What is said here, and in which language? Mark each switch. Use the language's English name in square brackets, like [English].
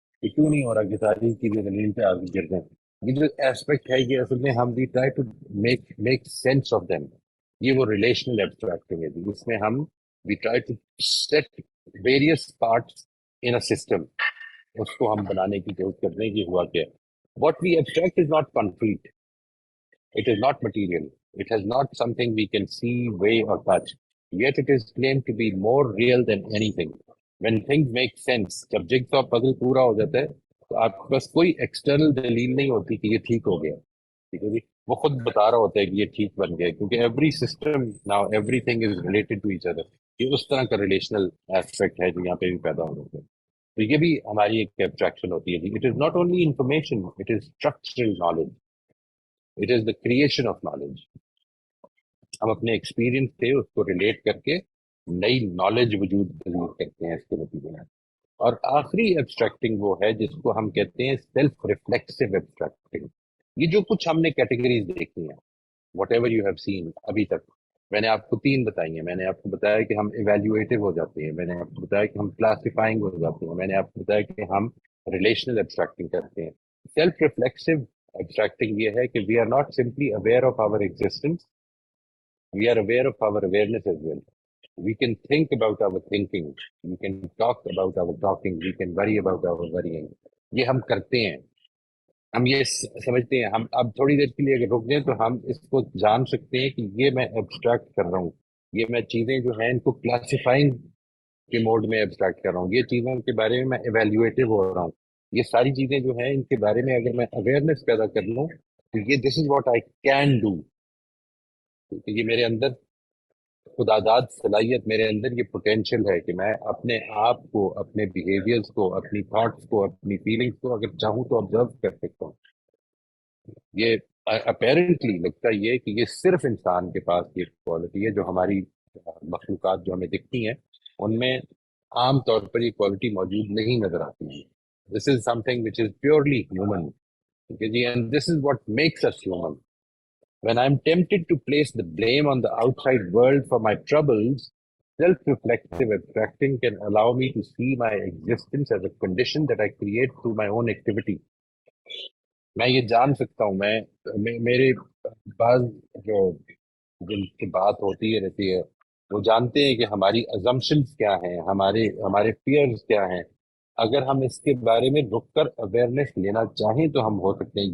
[Hindi] ये क्यों नहीं हो रहा कि सारी चीजें जमीन पे आगे गिर जाएं? ये जो एस्पेक्ट है, ये असल में हम [English] We try to make sense of them. [Hindi] ये वो रिलेशनल एब्स्ट्रैक्टिंग है जी, इसमें हम [English] we try to set various parts in a system, [Hindi] उसको हम बनाने की कोशिश करते हैं कि हुआ क्या है। [English] What we abstract is not concrete, it is not material, it has not something we can see, weigh, or touch. Yet it is claimed to be more real than anything. When things make sense, [Hindi] जब jigsaw puzzle पूरा हो जाता है तो आपके पास कोई external दलील नहीं होती कि ये ठीक हो गया, ठीक है जी। वो खुद बता रहा होता है कि ये ठीक बन गया, क्योंकि [English] Every system now everything is related to each other. [Hindi] ये उस तरह का रिलेशनल एस्पेक्ट है जो यहाँ पे भी पैदा हो रहा है। तो ये भी हमारी एक एब्स्ट्रैक्शन होती है जी। [English] It is not only information, it is structural knowledge, it is the creation of knowledge. [Hindi] हम अपने एक्सपीरियंस से उसको रिलेट करके नई नॉलेज वजूद पजीर करते हैं इसके नतीजे में। और आखिरी एब्स्ट्रैक्टिंग वो है जिसको हम कहते हैं सेल्फ रिफ्लेक्सिव एब्स्ट्रैक्टिंग। ये जो कुछ हमने कैटेगरीज देखी हैं, [English] whatever you have seen [Hindi] अभी तक, मैंने आपको तीन बताई हैं। मैंने आपको बताया कि हम इवेल्युएटिव हो जाते हैं, मैंने आपको बताया कि हम क्लासिफाइंग हो जाते हैं, मैंने आपको बताया कि हम रिलेशनल एब्स्ट्रैक्टिंग करते हैं। [English] self reflexive abstracting [Hindi] ये है कि [English] We are not simply aware of our existence, we are aware of our awareness as well. We can think about our thinking, we can talk about our talking, we can worry about our worrying. [Hindi] ये हम करते हैं, हम ये समझते हैं। हम अब थोड़ी देर के लिए अगर रुक जाएं तो हम इसको जान सकते हैं कि ये मैं एब्स्ट्रैक्ट कर रहा हूँ, ये मैं चीजें जो हैं इनको क्लासिफाइंग के मोड में एब्स्ट्रैक्ट कर रहा हूँ, ये चीजों के बारे में मैं इवेल्युएटिव हो रहा हूँ। ये सारी चीजें जो हैं इनके बारे में अगर मैं अवेयरनेस पैदा कर लूँ तो ये [English] This is what I can do. [Hindi] ये मेरे अंदर खुदादाद सलाहियत, मेरे अंदर ये पोटेंशियल है कि मैं अपने आप को, अपने बिहेवियर्स को, अपनी थॉट्स को, अपनी फीलिंग्स को अगर चाहूँ तो ऑब्जर्व कर सकता हूँ। ये अपेरेंटली लगता ये है कि ये सिर्फ इंसान के पास ये क्वालिटी है, जो हमारी मखलूकात जो हमें दिखती हैं उनमें आम तौर पर ये क्वालिटी मौजूद नहीं नजर आती है। [English] this is something which is purely human, [Hindi] ठीक है जी, [English] And this is what makes us human. When I'm tempted to place the blame on the outside world for my troubles, self-reflective abstracting can allow me to see my existence as a condition that I create through my own activity. [Hindi] मैं ये जान सकता हूँ, मेरे पास जो जिनकी बात होती है रहती है, वो जानते हैं कि हमारी अजम्पशंस क्या हैं, हमारे हमारे फियर्स क्या हैं। अगर हम इसके बारे में रुककर अवेयरनेस लेना चाहें तो हम हो सकते हैं।